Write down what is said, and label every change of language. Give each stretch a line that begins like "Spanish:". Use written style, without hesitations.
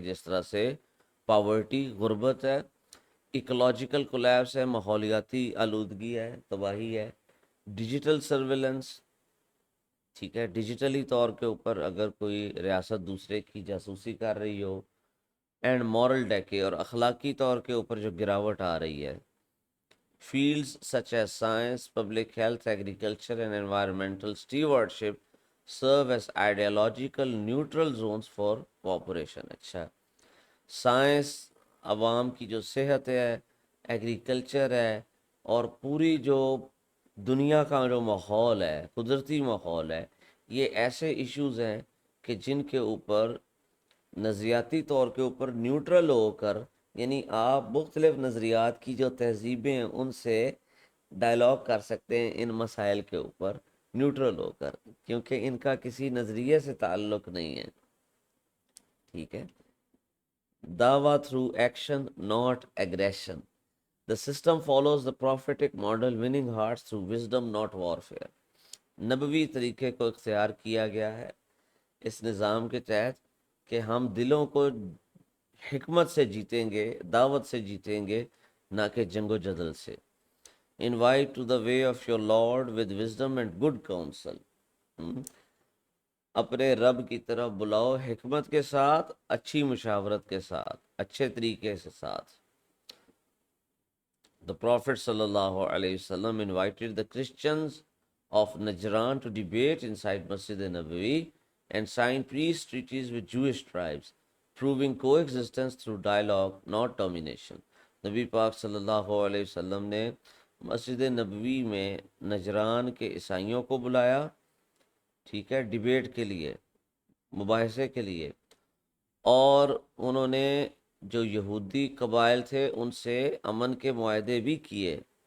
Urdu: جس طرح سے پاورٹی، غربت ہے،
English: ecological collapse
Urdu: ہے، ماحولیاتی آلودگی ہے، تباہی ہے، ڈیجیٹل سرویلنس، ٹھیک ہے، ڈیجیٹلی طور کے اوپر اگر کوئی ریاست دوسرے کی جاسوسی کر رہی ہو،
English: and moral decay,
Urdu: اور اخلاقی طور کے اوپر جو گراوٹ آ رہی ہے.
English: Fields such as science, public health, agriculture, and environmental stewardship serve as ideological neutral zones for cooperation.
Urdu: اچھا، سائنس، عوام کی جو صحت ہے، ایگریکلچر ہے، اور پوری جو دنیا کا جو ماحول ہے، قدرتی ماحول ہے، یہ ایسے ایشوز ہیں کہ جن کے اوپر نظریاتی طور کے اوپر نیوٹرل ہو کر، یعنی آپ مختلف نظریات کی جو تہذیبیں ہیں ان سے ڈائلاگ کر سکتے ہیں ان مسائل کے اوپر نیوٹرل ہو کر، کیونکہ ان کا کسی نظریے سے تعلق نہیں ہے. ٹھیک ہے.
English: دعویٰ through action not aggression. The system follows the prophetic model winning hearts through wisdom not warfare.
Urdu: نبوی طریقے کو اختیار کیا گیا ہے اس نظام کے تحت کہ ہم دلوں کو حکمت سے جیتیں گے، دعوت سے جیتیں گے، نہ کہ جنگ و جدل سے.
English: Invite to the way of your Lord with wisdom and good counsel.
Urdu: اپنے رب کی طرف بلاؤ حکمت کے ساتھ، اچھی مشاورت کے ساتھ، اچھے طریقے سے ساتھ.
English: The Prophet sallallahu alaihi wasallam invited the Christians of Najran to debate inside Masjid Nabawi and sign peace treaties with Jewish tribes, proving coexistence through dialogue, not domination.
Urdu: نبی پاک صلی اللہ علیہ وسلم نے مسجد نبوی میں نجران کے عیسائیوں کو بلایا، ٹھیک ہے، ڈیبیٹ کے لیے، مباحثے کے لیے، اور انہوں نے جو یہودی قبائل تھے ان سے امن کے معاہدے بھی کیے.